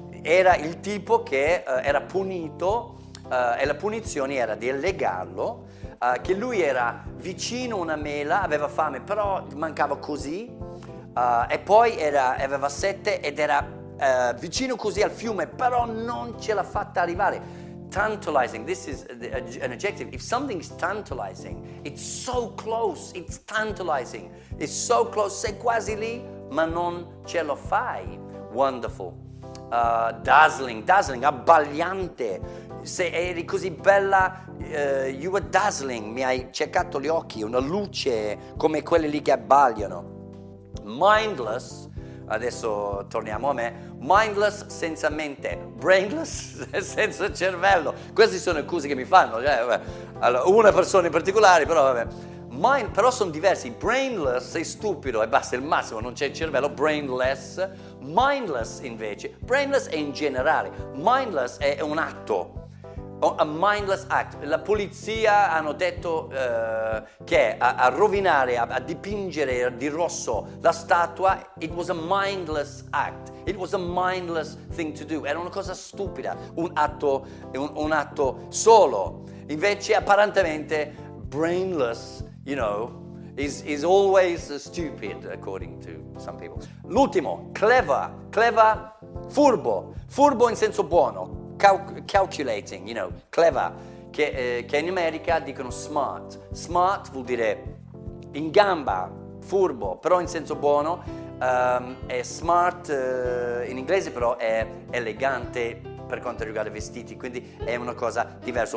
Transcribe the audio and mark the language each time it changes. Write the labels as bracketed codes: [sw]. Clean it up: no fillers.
[it] Era il tipo che era punito e la punizione era di legarlo, che lui era vicino a una mela, aveva fame, però mancava così, e poi aveva sete ed era vicino così al fiume, però non ce l'ha fatta arrivare. [en] Tantalizing, this is an adjective. If something is tantalizing, it's so close, it's tantalizing, it's so close, [it] sei quasi lì, ma non ce lo fai. [en] Wonderful. Dazzling, abbagliante. [it] Se eri così bella, [en] you were dazzling, [it] mi hai cercato gli occhi, una luce come quelle lì che abbagliano. Mindless, adesso torniamo a me. Mindless, senza mente. Brainless, senza cervello. Queste sono le cose che mi fanno. Allora, una persona in particolare, però vabbè. Però sono diversi. Brainless, sei stupido e basta, il massimo, non c'è il cervello. Brainless. Mindless invece. Brainless è in generale. Mindless è un atto. A mindless act. La polizia hanno detto che a rovinare, a dipingere di rosso la statua, [en] it was a mindless act. It was a mindless thing to do. [it] Era una cosa stupida, un atto solo. Invece apparentemente [en] brainless, you know, is always stupid according to some people. [it] L'ultimo, clever, furbo in senso buono. Calculating, you know, clever, che in America dicono smart. Smart vuol dire in gamba, furbo, però in senso buono. È smart in inglese, però è elegante per quanto riguarda i vestiti, quindi è una cosa diversa.